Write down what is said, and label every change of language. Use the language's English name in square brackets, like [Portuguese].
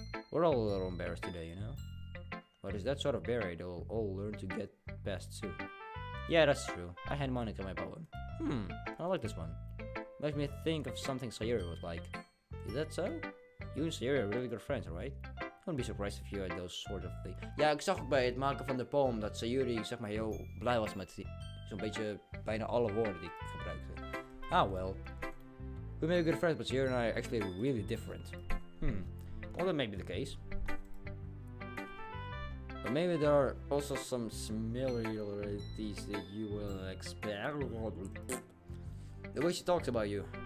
[English] We're all a little embarrassed today, you know? But it's that sort of barrier they'll all learn to get past soon. Yeah, that's true. I hand Monica my poem. I like this one. Makes me think of something Sayuri was like. Is that so? You and Sayuri are really good friends, right? Don't be surprised if you had those sort of things. [Dutch] Ja, ik zag ook bij het maken van de poem dat Sayuri zeg maar heel blij was met zo'n beetje bijna alle woorden die ik gebruikte. [English] Ah well. We may be good friends, but Sayuri and I are actually really different. Well, that may be the case. But maybe there are also some similarities that you will expect. The way she talks about you.